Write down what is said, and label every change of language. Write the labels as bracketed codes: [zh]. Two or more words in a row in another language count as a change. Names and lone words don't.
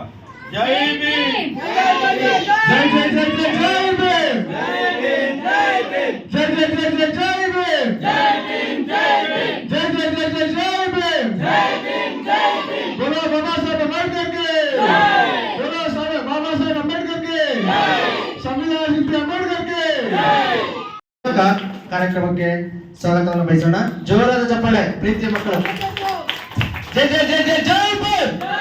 [kn] ಜೈ ಭೀಮ್, ಜೈ ಜೈ ಜೈ ಜೈ ಜೈ ಭೀಮ್, ಜೈ ಜೈ ಜೈ ಜೈ ಜೈ ಭೀಮ್, ಜೈ ಭೀಮ್, ಜೈ ಭೀಮ್, ಜೈ ಜೈ ಜೈ ಜೈ ಜೈ ಭೀಮ್, ಜೈ ಭೀಮ್, ಜೈ ಭೀಮ್. [hi] बोलो बाबा साहेब अंबेडकर के जय, बोलो बाबा साहेब अंबेडकर के जय, संविधान शिल्पी अंबेडकर के जय. [kn] ಕಾರ್ಯಕ್ರಮಕ್ಕೆ ಸ್ವಾಗತವನ್ನು ಬಯಸೋಣ. ಜೋರಾದ ಚಪ್ಪಾಳೆ ಪ್ರೀತಿಯ ಮಕ್ಕಳು. ಜೈ ಜೈ ಜೈ ಜೈ ಜೈ ಭೀಮ್.